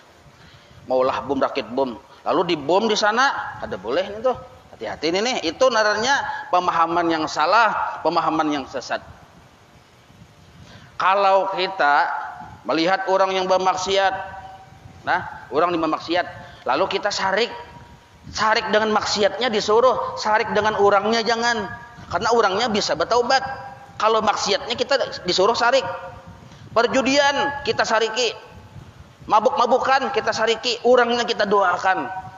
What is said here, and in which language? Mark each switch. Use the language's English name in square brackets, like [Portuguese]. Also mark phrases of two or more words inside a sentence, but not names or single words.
[Indonesian] Maulah bom, rakit bom. Lalu dibom di sana, ada boleh ini tuh. Hati-hati ini nih, itu naranya pemahaman yang salah, pemahaman yang sesat. Kalau kita melihat orang yang bermaksiat, nah, orang yang bermaksiat, lalu kita sarik dengan maksiatnya disuruh, sarik dengan orangnya jangan, karena orangnya bisa bertaubat. Kalau maksiatnya kita disuruh sarik. Perjudian kita sariki, mabuk-mabukan kita sariki, orangnya kita doakan.